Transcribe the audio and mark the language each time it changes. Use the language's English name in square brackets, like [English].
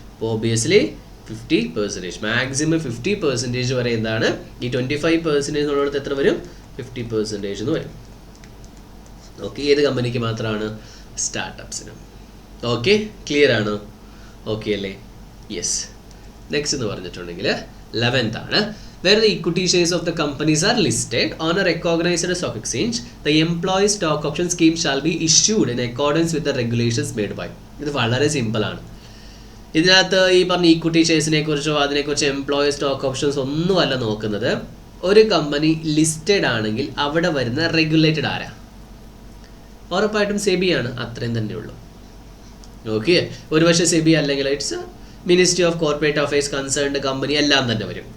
[Malayalam] Obviously 50%, maximum 50% വരെ എന്താണ് ഈ 25% എന്നുള്ളത് എത്ര വരും? 50% എന്ന് വരും. ഓക്കെ, ഏത് കമ്പനിക്ക് മാത്രമാണ്? സ്റ്റാർട്ടപ്സിനും. ഓക്കെ, ക്ലിയർ ആണോ? ഓക്കെ അല്ലേ? യെസ്. നെക്സ്റ്റ് എന്ന് പറഞ്ഞിട്ടുണ്ടെങ്കിൽ 11th ആണ്. [English] Where the equity shares of the companies are listed on a recognized stock exchange, the employee stock option scheme shall be issued in accordance with the regulations made by. [Malayalam] ഇത് വളരെ simple ആണ്. ഇതിനകത്ത് ഈ പറഞ്ഞ equity ഷെയർസിനെ കുറിച്ചോ അതിനെക്കുറിച്ച് employee stock options ഒന്നുമല്ല നോക്കുന്നത്. ഒരു കമ്പനി ലിസ്റ്റഡ് ആണെങ്കിൽ അവിടെ വരുന്ന റെഗുലേറ്റഡ് ആരാ? ഉറപ്പായിട്ടും സെബി ആണ്. അത്രയും തന്നെ ഉള്ളൂ. ഓക്കെ, ഒരു പക്ഷേ സെബി അല്ലെങ്കിൽ it's ministry of corporate affairs concerned company എല്ലാം തന്നെ വരും.